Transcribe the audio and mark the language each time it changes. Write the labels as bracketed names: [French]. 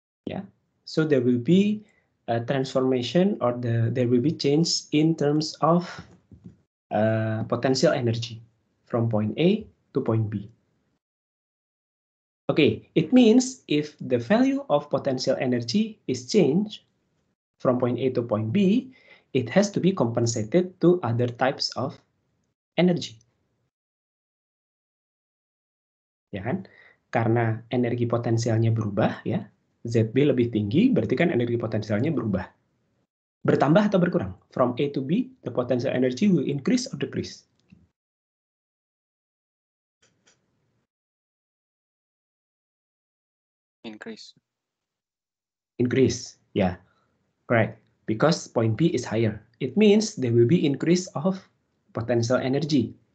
[English] Yeah, so there will be a transformation, or there will be change in terms of potential energy from point A to point B. Okay, it means if the value of potential energy is changed from point A to point B, it has to be compensated to other types of energy. [Indonesian] Ya kan? Karena energi potensialnya berubah, ya, ZB lebih tinggi, berarti kan energi potensialnya berubah. Bertambah atau berkurang? [English] From A to B, the potential energy will increase or decrease? Increase. Increase, yeah, correct. Because point B is higher. It means there will be increase of potential energy.